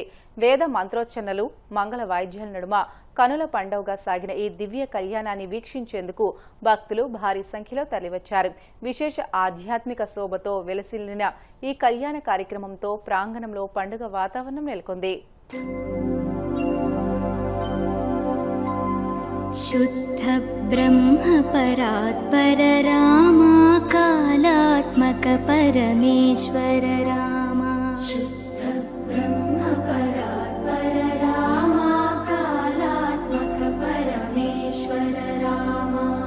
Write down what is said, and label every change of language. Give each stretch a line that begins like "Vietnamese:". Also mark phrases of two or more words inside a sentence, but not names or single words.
Telugu: వేద మంత్రోచ్చరణలు, మంగళ వాయిద్యాల నడుమ కనుల పండుగగా సాగిన ఈ దివ్య కళ్యాణాన్ని వీక్షించేందుకు భక్తులు భారీ సంఖ్యలో తరలివచ్చారు. విశేష ఆధ్యాత్మిక శోభతో వెలసిల్లిన ఈ కళ్యాణ కార్యక్రమంతో ప్రాంగణంలో పండుగ వాతావరణం నెలకొంది.
Sanskrit: शुद्ध ब्रह्म परात्पर रामा कालात्मक परमेश्वर रामा शुद्ध ब्रह्म परात्पर रामा कालात्मक परमेश्वर रामा